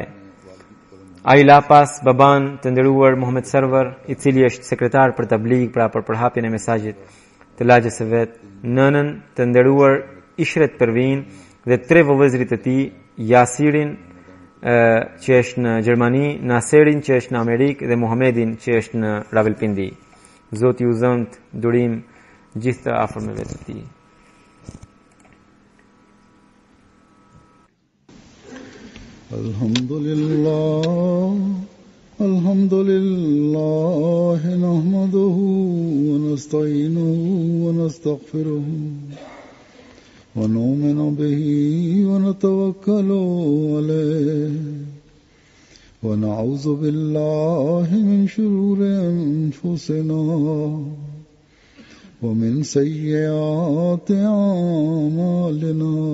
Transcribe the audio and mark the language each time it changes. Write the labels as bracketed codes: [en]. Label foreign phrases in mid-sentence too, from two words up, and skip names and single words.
[sq] Ai la pas baban të nderuar Muhammed Server, i cili është sekretar për tabligh, pra për përhapjen e mesazhit të lagjës së vet, nënën të nderuar Ishret Pervin dhe 3 vëllezërit e tij, Yasirin që është në Gjermani, Naserin që është në Amerikë dhe Muhamedin që është në Rawalpindi. Zoti u zëmt durim gjithë të afërmëve të tij. [ar] الحمد لله نحمده ونستعينه و نستغفره ونؤمن به ونتوكل عليه ونعوذ بالله من شرور أنفسنا ومن سيئات أعمالنا.